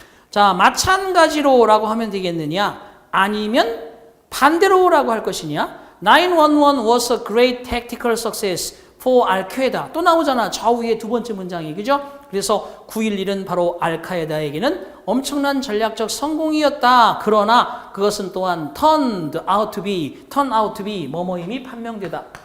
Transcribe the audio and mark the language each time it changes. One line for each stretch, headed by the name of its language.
Korean: 자, 마찬가지로라고 하면 되겠느냐? 아니면 반대로라고 할 것이냐?
English: 911 was a great tactical success.
Korean: for 알카에다 또 나오잖아. 좌우의 두 번째 문장이 그죠? 그래서 9.11은 바로 알카에다에게는 엄청난 전략적 성공이었다. 그러나 그것은 또한
English: turned out to be
Korean: 뭐뭐임이 판명되다.